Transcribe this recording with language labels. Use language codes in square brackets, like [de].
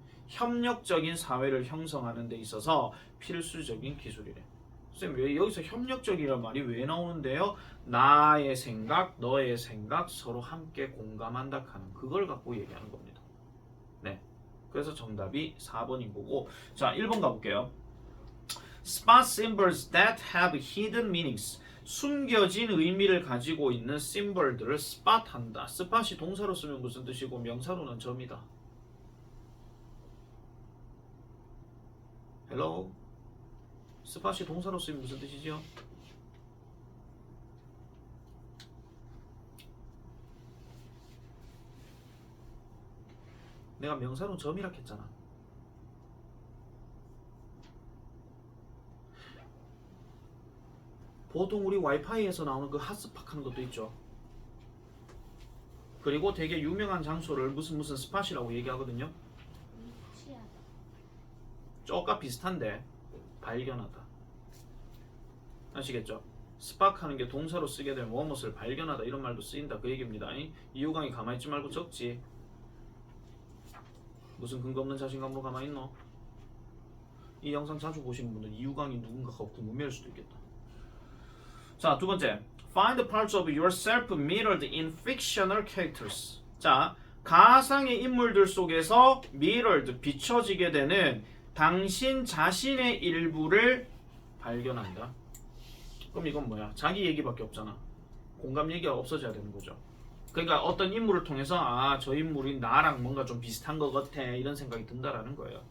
[ko] 협력적인 사회를 형성하는 데 있어서 필수적인 기술이래. 선생님 왜 여기서 협력적이란 말이 왜 나오는데요? 나의 생각, 너의 생각 서로 함께 공감한다 하는 그걸 갖고 얘기하는 겁니다. 네. 그래서 정답이 4번인 거고. 자, 1번 가볼게요. [en] Spot symbols that have hidden meanings. [ko] 숨겨진 의미를 가지고 있는 심벌들을 spot한다. spot이 동사로 쓰면 무슨 뜻이고 명사로는 점이다. [en] Hello? [ko] spot이 동사로 쓰면 무슨 뜻이죠? 내가 명사로 점이라 했잖아. 보통 우리 와이파이에서 나오는 그 핫스팟 하는 것도 있죠. 그리고 되게 유명한 장소를 무슨 스팟이라고 얘기하거든요. 쪼까 비슷한데 발견하다. 아시겠죠? 스팟하는 게 동사로 쓰게 되면 무엇을 발견하다 이런 말도 쓰인다 그 얘기입니다. 이유강이 가만히 있지 말고 적지. 무슨 근거 없는 자신감으로 가만히 있노? 이 영상 자주 보시는 분들 이유강이 누군가가 궁금해할 수도 있겠다. 자, 두 번째. [en] Find the parts of yourself mirrored in fictional characters. [ko] 자, 가상의 인물들 속에서 mirrored, 비춰지게 되는 당신 자신의 일부를 발견한다. 그럼 이건 뭐야? 자기 얘기밖에 없잖아. 공감 얘기가 없어져야 되는 거죠. 그러니까 어떤 인물을 통해서 아, 저 인물이 나랑 뭔가 좀 비슷한 것 같아 이런 생각이 든다라는 거예요.